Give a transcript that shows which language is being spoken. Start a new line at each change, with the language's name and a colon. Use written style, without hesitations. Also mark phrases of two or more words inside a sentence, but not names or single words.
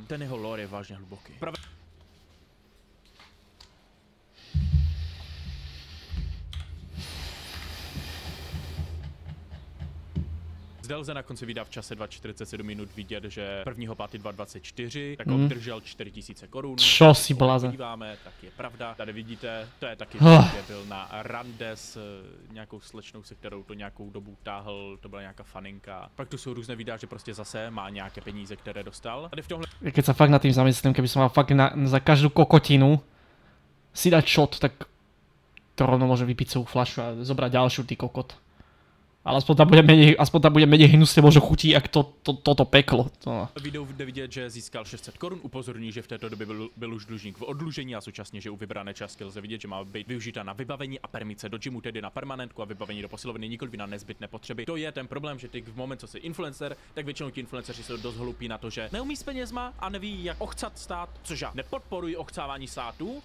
Czech: Ten jeho lore je vážně hluboký. Zde lze na konci videa v čase 2:47 minut vidět, že 1.5.2024 tak obdržel 4000 korun.
Slovak: Čo si blázen.
Czech: Podíváme, tak je pravda. Tady vidíte, to je taky, že byl na rande s nějakou slečnou, se kterou to nějakou dobu táhl, to byla nějaká faninka. Pak tu jsou různé videa, že prostě zase má nějaké peníze, které dostal. Tady v tomhle...
Slovak: Keď sa fakt nad tým zamyslím, keby som mal fakt za každú kokotinu si dať shot, tak to rovno môže vypiť celú fľašu a zobrať ďalšiu, ty kokot. Ale aspoň tam bude menej hnusně možno chutí, jak toto peklo.
Czech: Video jde vidět, že získal 600 korun, upozorňuji, že v této době byl už dlužník v oddlužení a současně, že u vybrané částky lze vidět, že má být využita na vybavení a permice do gymu, tedy na permanentku a vybavení do posilovny, nikoliv na nezbytné potřeby. To je ten problém, že ty v moment, co jsi influencer, tak většinou ti influenceři jsou dost hloupí na to, že neumí s penězma a neví, jak ochcat stát, což já nepodporuji ochcávání státu.